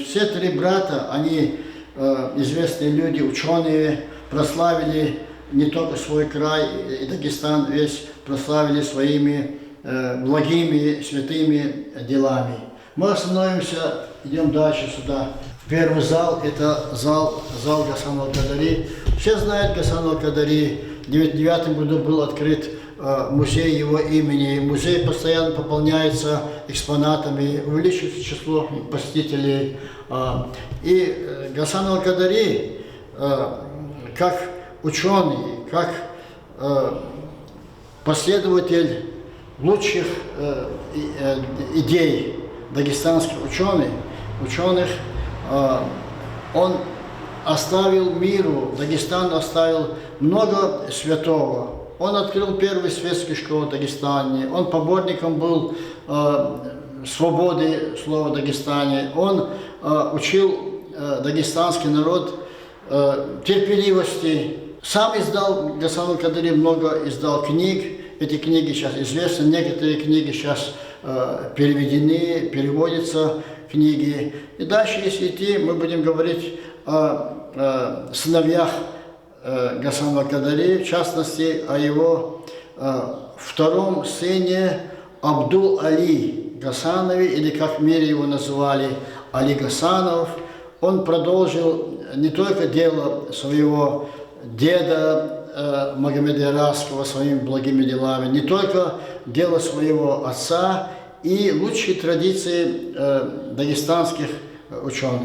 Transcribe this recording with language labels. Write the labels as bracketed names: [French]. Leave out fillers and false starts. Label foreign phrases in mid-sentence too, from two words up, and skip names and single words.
[Russian] Все три брата, они известные люди, ученые, прославили не только свой край и Дагестан весь, прославили своими благими, святыми делами. Мы остановимся, идем дальше сюда. Первый зал – это зал Гасан аль-Кадари. Все знают Гасан аль-Кадари. В 1999 году был открыт музей его имени. Музей постоянно пополняется экспонатами, увеличивается число посетителей. И Гасан аль-Кадари, как ученый, как последователь лучших идей дагестанских ученых, он оставил миру, Дагестану оставил много святого. Он открыл первую светскую школу в Дагестане, он поборником был свободы слова в Дагестане, он учил дагестанский народ терпеливости. Сам издал, Гасан аль-Кадари много издал книг, эти книги сейчас известны, некоторые книги сейчас переведены, переводятся книги. И дальше, если идти, мы будем говорить о сыновьях Гасана аль-Кадари, в частности, о его втором сыне Абдул-Али Гасанове, или как в мире его называли, Али Гасанов. Он продолжил не только дело своего деда Магомеда Иранского своими благими делами, не только дело своего отца и лучшие традиции дагестанских ученых.